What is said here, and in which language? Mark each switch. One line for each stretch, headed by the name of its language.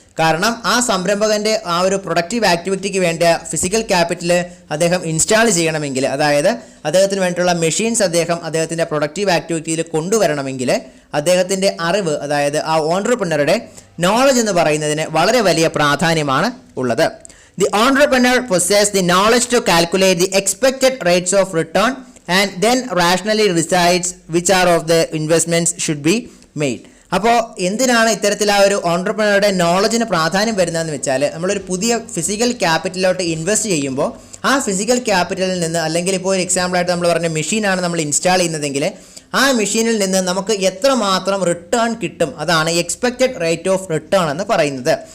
Malayalam: കാരണം ആ സംരംഭകൻ്റെ ആ ഒരു പ്രൊഡക്റ്റീവ് ആക്ടിവിറ്റിക്ക് വേണ്ട ഫിസിക്കൽ ക്യാപിറ്റൽ അദ്ദേഹം ഇൻസ്റ്റാൾ ചെയ്യണമെങ്കിൽ, അതായത് അദ്ദേഹത്തിന് വേണ്ടിയിട്ടുള്ള മെഷീൻസ് അദ്ദേഹത്തിൻ്റെ പ്രൊഡക്റ്റീവ് ആക്ടിവിറ്റിയിൽ കൊണ്ടുവരണമെങ്കിൽ അദ്ദേഹത്തിൻ്റെ അറിവ്, അതായത് ആ ഓൺട്രപ്രനറുടെ നോളജ് എന്ന് പറയുന്നതിന് വളരെ വലിയ പ്രാധാന്യമാണ് ഉള്ളത്.
English: The entrepreneur possesses the knowledge to calculate the expected rates of return and then rationally decides which are of the investments should be made.
Malayalam: അപ്പോൾ എന്തിനാണ് ഇത്തരത്തിൽ ആ ഒരു ഓൺട്രപ്രനറുടെ നോളജിന് പ്രാധാന്യം വരുന്നതെന്ന് വെച്ചാൽ നമ്മളൊരു പുതിയ ഫിസിക്കൽ ക്യാപിറ്റലിലോട്ട് ഇൻവെസ്റ്റ് ചെയ്യുമ്പോൾ ആ ഫിസിക്കൽ ക്യാപിറ്റലിൽ നിന്ന്, അല്ലെങ്കിൽ ഇപ്പോൾ ഒരു എക്സാമ്പിളായിട്ട് നമ്മൾ പറഞ്ഞ മെഷീനാണ് നമ്മൾ ഇൻസ്റ്റാൾ ചെയ്യുന്നതെങ്കിൽ ആ മെഷീനിൽ നിന്ന് നമുക്ക് എത്രമാത്രം റിട്ടേൺ കിട്ടും, അതാണ് എക്സ്പെക്റ്റഡ് റേറ്റ് ഓഫ് റിട്ടേൺ എന്ന് പറയുന്നത്.